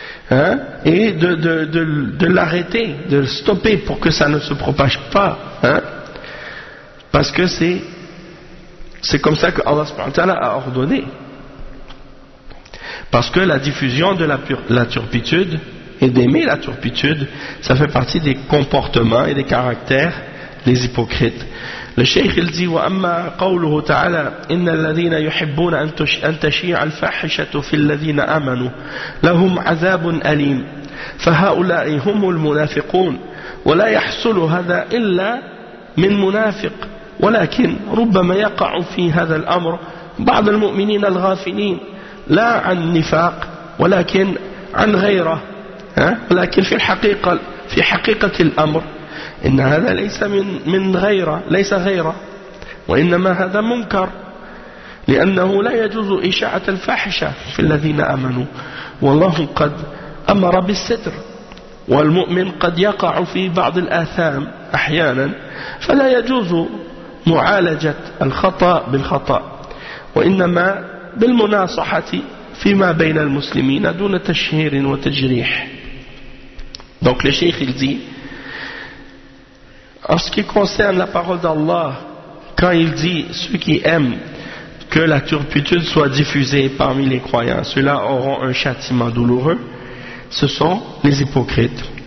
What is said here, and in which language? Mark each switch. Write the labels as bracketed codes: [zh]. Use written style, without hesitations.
[fr] hein, et de l'arrêter, de le stopper pour que ça ne se propage pas, hein, parce que c'est comme ça que Allah subhanahu wa ta'ala a ordonné. Parce que la diffusion de la turpitude et d'aimer la turpitude, ça fait partie des comportements et des caractères des hypocrites. Le cheikh il dit [ar] وأما قوله تعالى إن الذين يحبون أن تشيع الفاحشة في الذين آمنوا لهم عذاب أليم فهؤلاء هم المنافقون ولا يحصل هذا إلا من منافق ولكن ربما يقع في هذا الأمر بعض المؤمنين الغافلين لا عن نفاق ولكن عن غيره ولكن في حقيقة الأمر إن هذا ليس من غيره ليس غيره وإنما هذا منكر لأنه لا يجوز إشاعة الفاحشة في الذين آمنوا والله قد أمر بالستر والمؤمن قد يقع في بعض الآثام أحيانا فلا يجوز معالجة الخطأ بالخطأ وإنما بالمناصحة فيما بين المسلمين دون تشهير وتجريح. [fr] Donc le cheikh il dit, en ce qui concerne la parole d'Allah, quand il dit ceux qui aiment que la turpitude soit diffusée parmi les croyants, ceux-là auront un châtiment douloureux, ce sont les hypocrites.